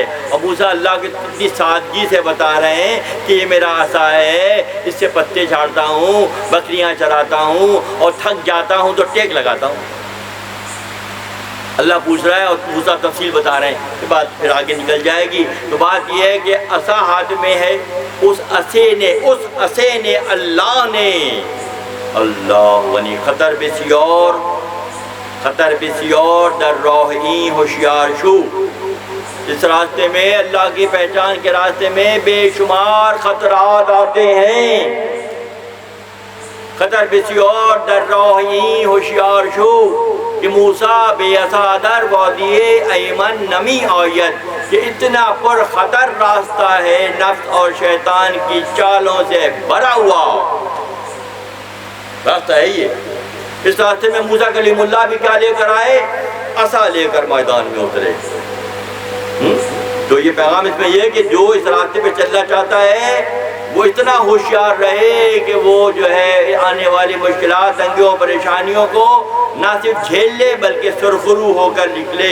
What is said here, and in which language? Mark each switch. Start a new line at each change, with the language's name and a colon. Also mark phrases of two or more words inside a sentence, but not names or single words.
Urdu: اور موسیٰ اللہ کی اتنی سادگی سے بتا رہے ہیں کہ یہ میرا عصا ہے، اس سے پتے جھاڑتا ہوں، بکریاں چراتا ہوں اور تھک جاتا ہوں تو ٹیک لگاتا ہوں. اللہ پوچھ رہا ہے اور موسیٰ تفصیل بتا رہے ہیں. کہ بات پھر آگے نکل جائے گی. تو بات یہ ہے کہ عصا ہاتھ میں ہے. اس عصے نے اللہ نے اللہ غنی
Persian: خطر بسیار در راہ این ہوشیار شو،
Urdu: اس راستے میں، اللہ کی پہچان کے راستے میں بے شمار خطرات آتے ہیں۔
Persian: خطر بسیار در راہ این ہوشیار شو کہ موسیٰ بے عصا در وادی ایمن نمی آید،
Urdu: کہ اتنا پر خطر راستہ ہے نفس اور شیطان کی چالوں سے بھرا ہوا راستہ ہے یہ۔ اس راستے میں موسیٰ کلیم اللہ بھی کیا لے کر آئے؟ عصا لے کر میدان میں اترے۔ تو یہ پیغام اس میں یہ ہے کہ جو اس راستے پہ چلنا چاہتا ہے وہ اتنا ہوشیار رہے کہ وہ جو ہے آنے والی مشکلات، تنگیوں، پریشانیوں کو نہ صرف جھیل لے بلکہ سرخرو ہو کر نکلے۔